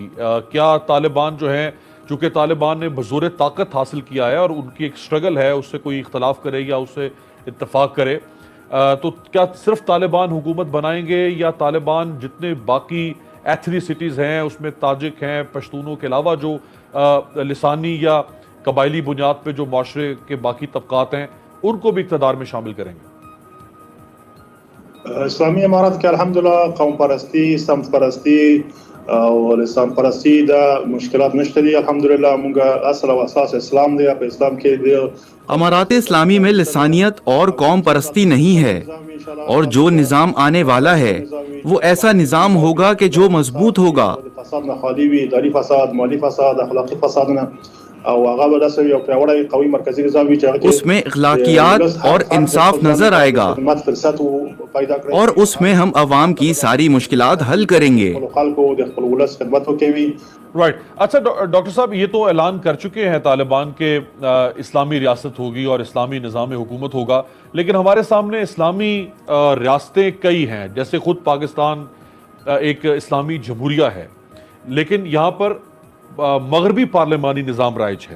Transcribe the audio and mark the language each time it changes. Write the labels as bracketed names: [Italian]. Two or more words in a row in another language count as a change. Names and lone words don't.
[Urdu] کیا طالبان جو ہیں، چونکہ طالبان نے بزور طاقت حاصل کیا ہے اور ان کی ایک سٹرگل ہے، اس سے کوئی اختلاف کرے یا اس سے اتفاق کرے، تو کیا صرف طالبان حکومت بنائیں گے یا طالبان جتنے باقی ایتھنیسٹیز ہیں اس میں تاجک ہیں، پشتونوں کے علاوہ جو لسانی یا قبائلی بنیاد پہ جو معاشرے کے باقی طبقات ہیں ان کو بھی اقتدار میں شامل کریں گے؟ اسلامی امارات کے [Pashto] الحمدللہ قوم پرستی، سمت پرستی اور اسلام پرستی دا مشکلات نشته دي. الحمدللہ مونږه اصل او اساس اسلام دی. په اسلام کې دی [Urdu] امارات اسلامی میں لسانیت اور قوم پرستی نہیں ہے، اور جو نظام آنے والا ہے وہ ایسا نظام ہوگا کہ جو مضبوط ہوگا. [Pashto] فساد نه خالی وي، اداري فساد، مالی فساد، اخلاقی فساد نه، او هغه به داسې یو پیاوړی قوي مرکزی نظام وي چې [Urdu] اس میں اخلاقیات اور انصاف نظر آئے گا، [Pashto] فرصت پیدا کړي [Urdu] اور اس میں ہم عوام کی ساری مشکلات حل کریں گے. [Pashto] خلکو د خپل ولس خدمت وکوي. [Urdu] رائٹ. اچھا ڈاکٹر صاحب، یہ تو اعلان کر چکے ہیں طالبان کے اسلامی ریاست ہوگی اور اسلامی نظام حکومت ہوگا، لیکن ہمارے سامنے اسلامی ریاستیں کئی ہیں. جیسے خود پاکستان ایک اسلامی جمہوریہ ہے، لیکن یہاں پر مغربی پارلیمانی نظام رائج ہے.